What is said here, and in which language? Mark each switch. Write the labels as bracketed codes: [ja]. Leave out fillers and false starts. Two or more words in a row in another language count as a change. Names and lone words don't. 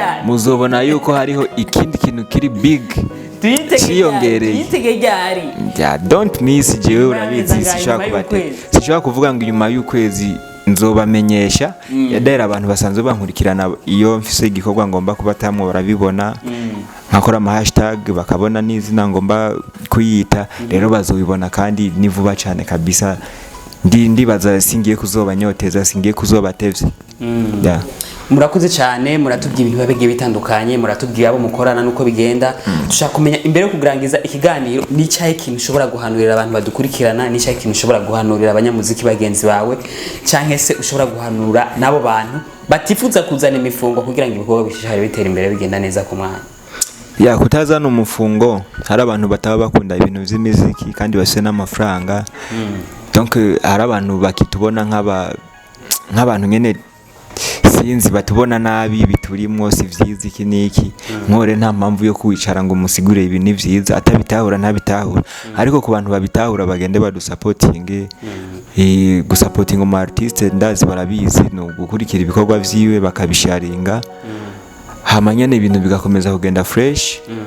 [rn] muzobona yuko hariho ikindi kintu kiri big tuyitegereye [en] don't miss [rn] jewe urabizi sishobora kuvuga ngo inyuma y'ukwezi nzobamenyesha yadahera abantu basanzwe bankurikirana iyo mfise igikorwa ngomba kubatamwe barabibona nkakora ama hashtag bakabona n'izina ngomba kuyita rero bazobibona kandi ni vuba cyane kabisa ndibaza singiye kuzobanyoteza singiye kuzobatevye murakoze cyane muratubwiye ibintu bigiye bitandukanye muratubwiye abo mukorana nuko bigenda dushaka kumenya imbere yo kugangiza ikiganiro n'icyahe kintu ushobora guhanurira abantu badukurikirana n'icyahe kintu ushobora guhanurira abanyamuziki bagenzi bawe cyangwa se ushobora guhanura nabo bantu batifuza kuzana imifungo kugira ngo ibikorwa bishishare bitera imbere bigenda neza ku mwanya kutazana umufungo hari abantu bataba bakunda ibintu by'imiziki kandi bafite n'amafaranga donc hari abantu bakitubona nk'abantu nyene sinzi batubona nabi biturimwo si vyiza iki niki nkore nta mpamvu yo kwicara ngo musigure ibintu ni vyiza atabitahura ntabitahura ariko ku bantu babitahura bagende badusupporting gusupporting mu artiste ndazi barabizi no gukurikira ibikorwa vyiwe bakabisharinga hamanyane ibintu bigakomeza kugenda fresh